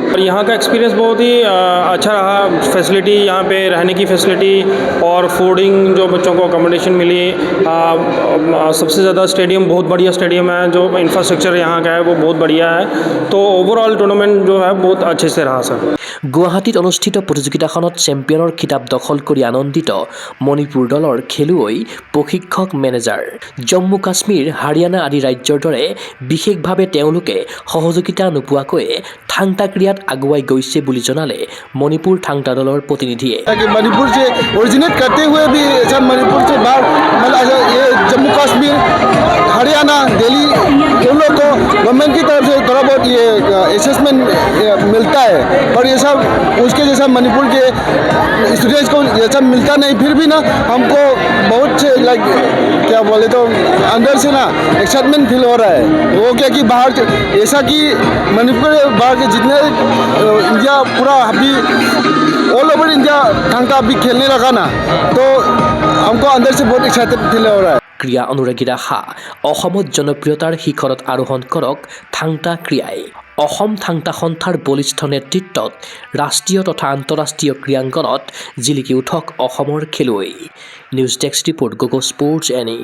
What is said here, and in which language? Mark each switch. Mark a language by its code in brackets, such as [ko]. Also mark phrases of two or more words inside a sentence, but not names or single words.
[hi] और यहाँ का एक्सपीरियंस बहुत ही अच्छा रहा। फैसिलिटी यहाँ पे रहने की फैसिलिटी और फूडिंग जो बच्चों को अकोमोडेशन मिली। सबसे ज़्यादा स्टेडियम बहुत बढ़िया स्टेडियम है, जो इंफ्रास्ट्रक्चर यहाँ का है वो बहुत बढ़िया है। तो [en] overall tournament [hi] जो है बहुत अच्छे से रहा सर। [as] গুৱাহাটীত অনুষ্ঠিত প্ৰতিযোগিতাখনত চেম্পিয়নৰ খিতাপ দখল কৰি আনন্দিত মণিপুৰ দলৰ খেলুৱৈ, প্ৰশিক্ষক, মেনেজাৰ। জম্মু কাশ্মীৰ, হাৰিয়ানা আদি ৰাজ্যৰ দৰে বিশেষভাৱে তেওঁলোকে সহযোগিতা নোপোৱাকৈয়ে থাংটা ক্ৰীড়াত আগুৱাই গৈছে বুলি জনালে মণিপুৰ থাংটা দলৰ প্ৰতিনিধিয়ে। [hi] मणिपुर से ओरिजिनेट करते हुए भी सब मणिपुर से बाहर मतलब ये जम्मू कश्मीर, हरियाणा, दिल्ली उन लोग को गवर्नमेंट की तरफ से थोड़ा बहुत ये असेसमेंट मिलता है, और ये सब उसके जैसा मणिपुर के स्टूडेंट्स को ये सब मिलता नहीं। फिर भी ना हमको बहुत से लाइक क्या बोले तो अंदर से ना एक्साइटमेंट फील हो रहा है। वो क्या कि बाहर ऐसा कि मणिपुर बाहर के जितने इंडिया पूरा अभी [en] all over India [hi] थांगता अभी खेलने लगा ना, तो हमको अंदर से बहुत एक्साइटेड फील हो रहा है। [as] ক্ৰীড়া অনুৰাগীৰ আশা অসমত জনপ্ৰিয়তাৰ শিখৰত আৰোহণ কৰক থাংটা ক্ৰীড়াই। অসম থাংটা সন্থাৰ বলিষ্ঠ নেতৃত্বত ৰাষ্ট্ৰীয় তথা আন্তঃৰাষ্ট্ৰীয় ক্ৰীড়াংগনত জিলিকি উঠক অসমৰ খেলুৱৈ। [en] news desk report, [as] গগো স্পৰ্টছ এনি।